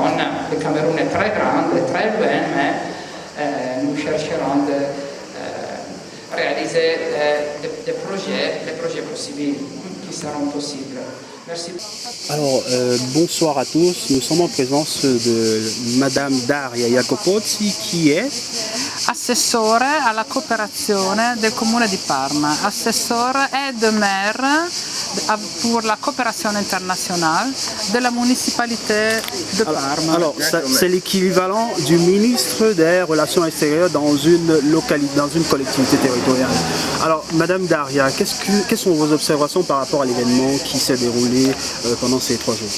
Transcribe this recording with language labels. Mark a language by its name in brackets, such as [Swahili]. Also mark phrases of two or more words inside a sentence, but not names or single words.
[French] Le Cameroun est très grand et très loin, mais nous chercherons de réaliser des projets possibles qui seront possibles. Merci. Alors, bonsoir à tous. Nous sommes en présence de Madame Daria Jacopozzi, qui est [Italian] assessore alla cooperazione del Comune di Parma, [French] assessore aide maire pour la coopération internationale de la municipalité de Parma. Alors, c'est l'équivalent du ministre des Relations extérieures dans une collectivité territoriale. Alors, Madame Daria, quelles sont vos observations par rapport à l'événement qui s'est déroulé pendant ces 3 jours?